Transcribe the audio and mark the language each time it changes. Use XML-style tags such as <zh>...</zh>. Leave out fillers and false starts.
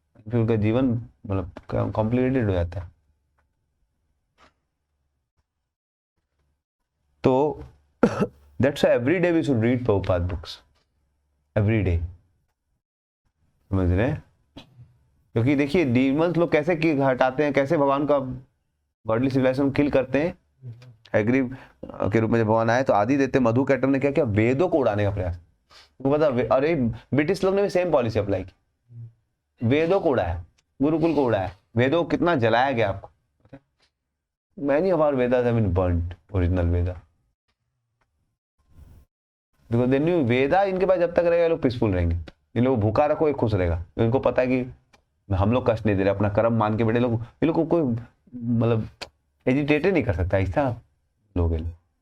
<hi>फिर उनका जीवन मतलब कॉम्प्लिकेटेड हो जाता है.</hi> <en>तो that's why every day we should read Prabhupada books. Every day.</en> <hi>समझ रहे हैं? क्योंकि देखिए डीमंस लोग कैसे हटाते हैं, कैसे भगवान का गॉडली सिविलाइजेशन किल करते हैं. एग्री के रूप में जब भगवान आए तो आदि देते मधु कैटम ने क्या किया, वेदों को उड़ाने का प्रयास. पता, अरे ब्रिटिश लोग ने भी सेम पॉलिसी अप्लाई की. वेदों को उड़ाया, गुरुकुल को उड़ाया. वेदों को कितना जलाया गया आपको पता है?</hi> <en>Many of our Vedas have been burnt, original Veda. Because they knew Veda</en> <hi>इनके पास जब तक रहेगा लोग पीसफुल रहेंगे. इन लोगों को भूखा रखो, एक खुश रहेगा. इनको पता है कि हम लोग कष्ट नहीं दे रहे, अपना कर्म मान के बैठे लोग. इन लोग को कोई मतलब एजिटेट नहीं कर सकता. ऐसा लोग हैं.</hi>